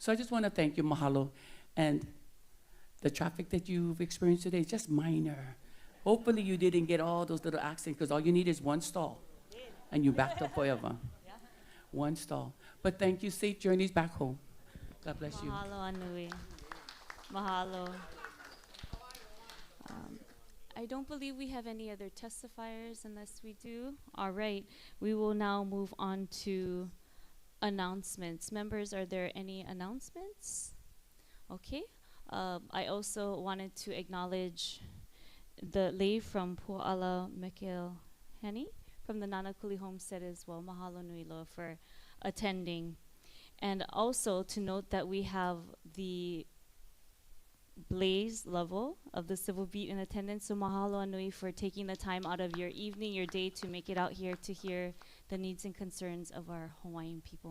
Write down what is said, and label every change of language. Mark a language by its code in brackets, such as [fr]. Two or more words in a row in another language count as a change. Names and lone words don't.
[en] So I just want to thank you, mahalo. And the traffic that you've experienced today is just minor. Hopefully you didn't get all those little accidents, because all you need is one stall and you backed up forever. One stall. But thank you. Safe journeys back home. God bless you. [haw] Mahalo, Anui. Mahalo. [en] I don't believe we have any other testifiers unless we do. All right. We will now move on to announcements. Members, are there any announcements? Okay. I also wanted to acknowledge the lay from Pu'ala Mekil Heni from the Nānākuli homestead as well. [haw] Mahalo nui loa [en] for attending. And also to note that we have the Blaze level of the civil beat in attendance. So [haw] mahalo anui [en] for taking the time out of your evening, your day to make it out here to hear the needs and concerns of our Hawaiian people.